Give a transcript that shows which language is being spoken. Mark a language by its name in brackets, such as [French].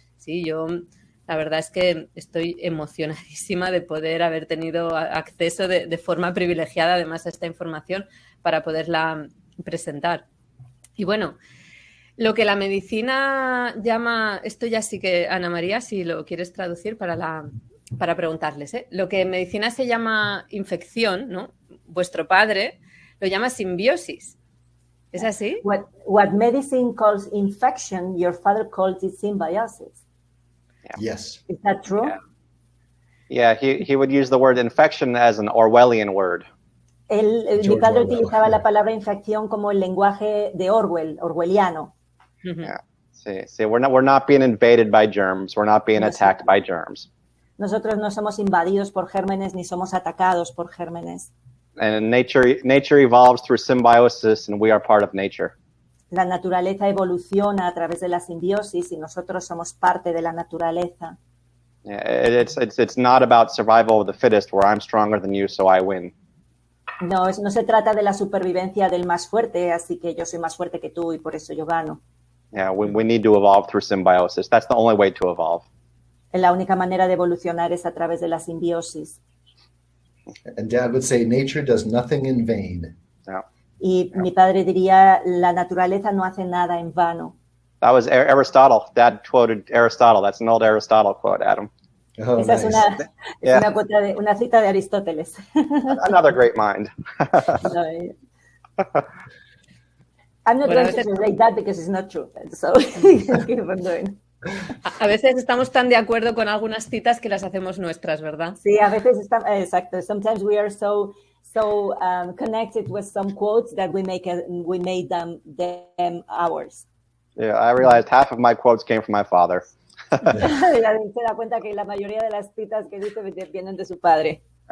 [Spanish] Sí, yo la verdad es que estoy emocionadísima de poder haber tenido acceso de forma privilegiada además a esta información para poderla presentar. Y bueno, lo que la medicina llama, esto ya sí que, Ana María, si lo quieres traducir para preguntarles, lo que en medicina se llama infección, ¿no? Vuestro padre lo llama simbiosis. ¿Es así? [English] What medicine calls infection, your father calls it symbiosis. Yeah. Yes. Is that true? Yeah, he would use the word infection as an Orwellian word. [Spanish] Mi padre utilizaba la palabra infección como el lenguaje de orwelliano. [English] Yeah. See, we're not being invaded by germs. We're not being attacked by germs. [Spanish] Nosotros no somos invadidos por gérmenes ni somos atacados por gérmenes. [English] And nature evolves through symbiosis, and we are part of nature. [Spanish] La naturaleza evoluciona a través de la simbiosis y nosotros somos parte de la naturaleza. [English] Yeah, it's not about survival of the fittest, where I'm stronger than you, so I win. [Spanish] No se trata de la supervivencia del más fuerte, así que yo soy más fuerte que tú y por eso yo gano. [English] Yeah, we need to evolve through symbiosis. That's the only way to evolve. [Spanish] La única manera de evolucionar es a través de la simbiosis. [English] And Dad would say, nature does nothing in vain. Yeah. [Spanish] Y mi padre diría, la naturaleza no hace nada en vano. [English] That was Aristotle. Dad quoted Aristotle. That's an old Aristotle quote, Adam. Oh, esa nice. [Spanish] Es una cita de Aristóteles. [English] Another great mind. I'm not [Spanish] Bueno, [English] going to translate that because it's not true. So keep on doing. [Spanish] A veces estamos tan de acuerdo con algunas citas que las hacemos nuestras, ¿verdad? Sí, a veces exacto. [English] Sometimes we are so connected with some quotes that we made them ours. Yeah, I realized half of my quotes came from my father. [Spanish] Se da cuenta que la mayoría de las citas que dice vienen de su padre.